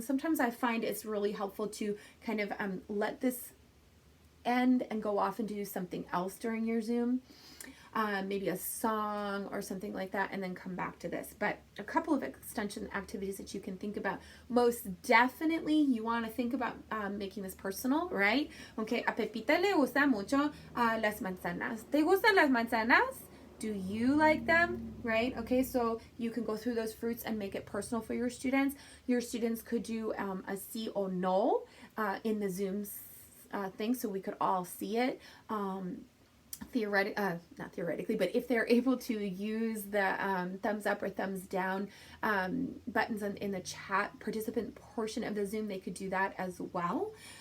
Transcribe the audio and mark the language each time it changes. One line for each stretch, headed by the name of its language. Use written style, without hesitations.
English: Sometimes I find it's really helpful to kind of let this end and go off and do something else during your Zoom. Maybe a song or something like that, and then come back to this. But a couple of extension activities that you can think about. Most definitely, you want to think about making this personal, right?
Spanish: Okay, a Pepita le gusta mucho las manzanas. ¿Te gustan las manzanas?
English: Do you like them? Right? Okay, so you can go through those fruits and make it personal for your students. Your students could do a
Spanish: sí o no
English: in the Zoom thing, so we could all see it. not theoretically, but if they're able to use the thumbs up or thumbs down buttons in the chat participant portion of the Zoom, they could do that as well.